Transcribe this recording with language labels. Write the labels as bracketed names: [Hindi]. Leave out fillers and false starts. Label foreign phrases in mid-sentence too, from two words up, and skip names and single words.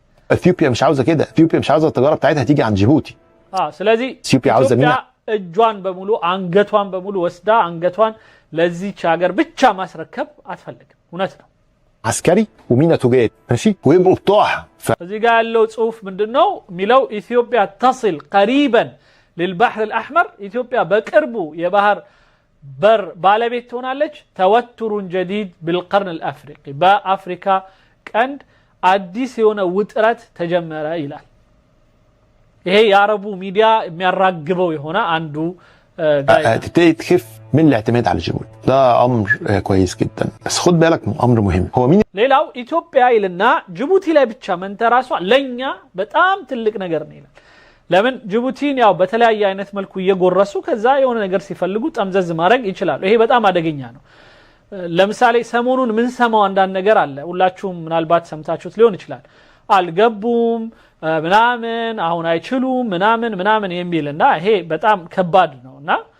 [Arabic] اثيوبيا مش عاوزه كده، اثيوبيا مش عاوزه التجاره بتاعتها تيجي عند جيبوتي. [Amharic] ስለዚህ [Arabic] اثيوبيا عاوزه ميناء [Amharic] እጇን በሙሉ አንገቷን በሙሉ ወስዳ አንገቷን ለዚች ሀገር ብቻ ማስረከብ አትፈልግም። እውነት ነው። [Arabic] عسكري وميناء تجاري ماشي ويبقوا بتوعها. [Amharic] እዚህ ጋር ያለው ጽሁፍ ምንድነው የሚለው? [Arabic] ኢትዮጵያ تصل قريبا للبحر الأحمر، [Amharic] ኢትዮጵያ በቅርቡ የባህር በር ባለቤት ትሆናለች። [Arabic] توتر جديد بالقرن الأفريقي، [Amharic] በአፍሪካ ቀንድ አዲስ የሆነ ውጥረት ተጀመረ ይላል። ይሄ የአረቡ ሚዲያ የሚያራግበው የሆነ አንዱ [Arabic] تبتدي تخف من الاعتماد على جيبوتي. ده امر كويس جدا، بس خد بالك من امر مهم. هو مين [Amharic] ሌላው ኢትዮጵያ ይልና ጅቡቲ ላይ ብቻ መንተራሷ ለኛ በጣም ትልቅ ነገር ነው ይላል። ለምን ጅቡቲን ያው በተለያየ አይነት መልኩ እየጎረሱ ከዛ የሆነ ነገር ሲፈልጉ ጠምዘዝ ማድረግ ይችላሉ። ይሄ በጣም አደገኛ ነው። ለምሳሌ ሰሞኑን ምን ሰማው አንዳንድ ነገር አለ፣ ሁላችሁም ምናልባት ሰምታችሁት ሊሆን ይችላል። አልገቡም ምናምን አሁን አይችሉም ምናምን የሚልና ይሄ በጣም ከባድ ነውና